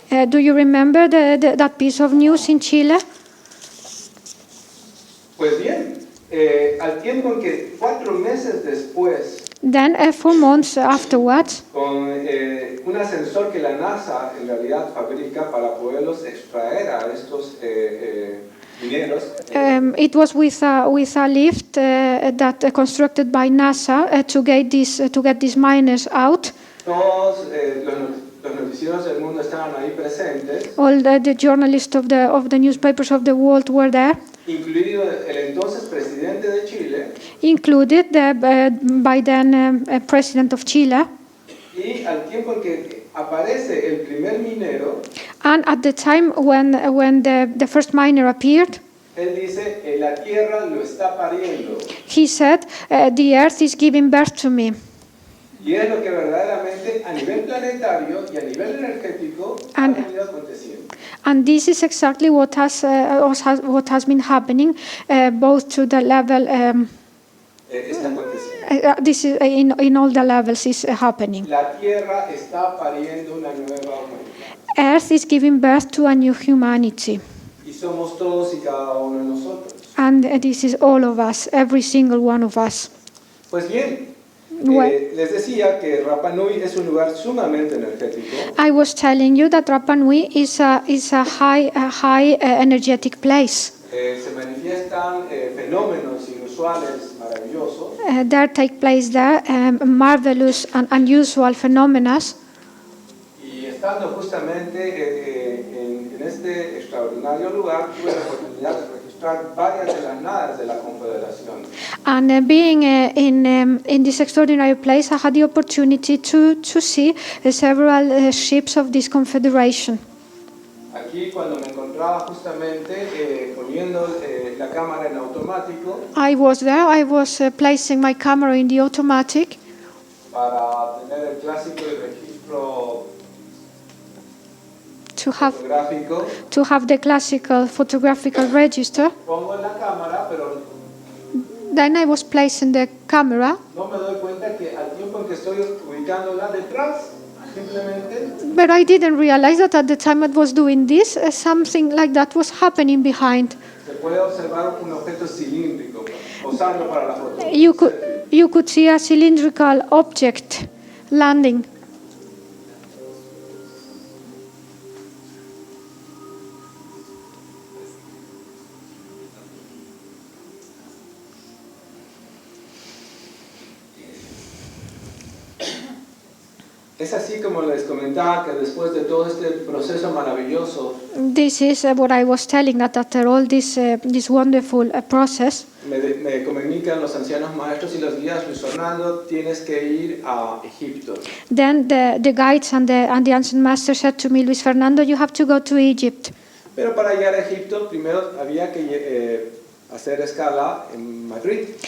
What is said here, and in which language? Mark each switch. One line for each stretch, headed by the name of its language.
English: Do you remember that piece of news in Chile?
Spanish: Pues bien, al tiempo en que 4 meses después,
English: Then, 4 months afterwards,
Spanish: con un ascensor que la NASA en realidad fabrica para poderlos extraer a estos mineros,
English: it was with a lift that constructed by NASA to get these miners out.
Spanish: todos los noticieros del mundo estaban ahí presentes,
English: All the journalists of the newspapers of the world were there,
Spanish: incluido el entonces presidente de Chile,
English: included the by then president of Chile.
Spanish: y al tiempo en que aparece el primer minero,
English: And at the time when the first miner appeared,
Spanish: él dice, la tierra lo está pariendo.
English: he said, "The earth is giving birth to me."
Spanish: Y es lo que verdaderamente a nivel planetario y a nivel energético ha venido aconteciendo.
English: And this is exactly what has been happening, both to the level.
Spanish: Está aconteciendo.
English: This is in all the levels is happening.
Spanish: La tierra está pariendo una nueva humanidad.
English: Earth is giving birth to a new humanity,
Spanish: Y somos todos y cada uno de nosotros.
English: and this is all of us, every single one of us.
Spanish: Pues bien,
English: Well,
Spanish: les decía que Rapa Nui es un lugar sumamente energético.
English: I was telling you that Rapa Nui is a high energetic place.
Spanish: Se manifiestan fenómenos inusuales, maravillosos.
English: There take place there marvelous and unusual phenomena.
Spanish: Y estando justamente en este extraordinario lugar, tuve la oportunidad de registrar varias de las naves de la Confederación.
English: And being in this extraordinary place, I had the opportunity to see several ships of this confederation.
Spanish: Aquí cuando me encontraba justamente poniendo la cámara en automático
English: I was there. I was placing my camera in the automatic
Spanish: para tener el clásico y registro fotográfico.
English: to have the classical photographical register.
Spanish: Pongo la cámara, pero
English: Then I was placing the camera,
Spanish: no me doy cuenta que al tiempo en que estoy ubicándola detrás, simplemente
English: but I didn't realize that at the time I was doing this, something like that was happening behind.
Spanish: se puede observar un objeto cilíndrico posando para la foto.
English: You could see a cylindrical object landing.
Spanish: Es así como les comentaba que después de todo este proceso maravilloso,
English: This is what I was telling, that after all this wonderful process,
Spanish: me comunican los ancianos maestros y los guías, Luis Fernando, tienes que ir a Egipto.
English: then the guides and the ancient master said to me, Luis Fernando, you have to go to Egypt.
Spanish: Pero para llegar a Egipto, primero había que hacer escala en Madrid.